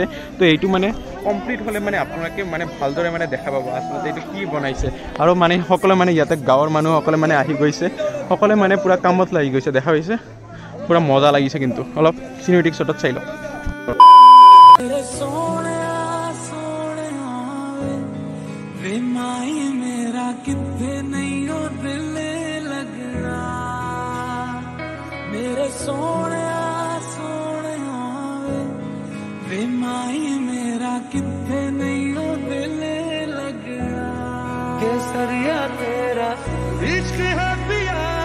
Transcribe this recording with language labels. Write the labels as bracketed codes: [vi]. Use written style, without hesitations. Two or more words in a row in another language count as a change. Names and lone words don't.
[as] তো এইটো মানে কমপ্লিট হ'লে মানে আপোনালোকে মানে ভালদৰে মানে দেখা পাব আচলতে এইটো কি বনাইছে। আৰু মানে সকলোৱে মানে ইয়াতে গাঁৱৰ মানুহসকলে মানে আহি গৈছে, সকলোৱে মানে পূৰা কামত লাগি গৈছে, দেখা পাইছে। পূৰা মজা লাগিছে, কিন্তু অলপ চিনেমেটিক শ্বটত চাই লওক। [pa] ਬੇਮਾਈ ਮੇਰਾ ਕਿੱਥੇ ਨਹੀਂ ਹੋ ਦਿਲ ਲਗਣਾ ਮੇਰੇ ਸੋਹਣੇ ਸੋਹਣੇ ਵੇ ਬੇਮਾਈ ਮੇਰਾ ਕਿੱਥੇ ਨਹੀਂ ਹੋ ਦਿਲ ਲਗਣਾ [hi] केसरिया तेरा इश्क है पिया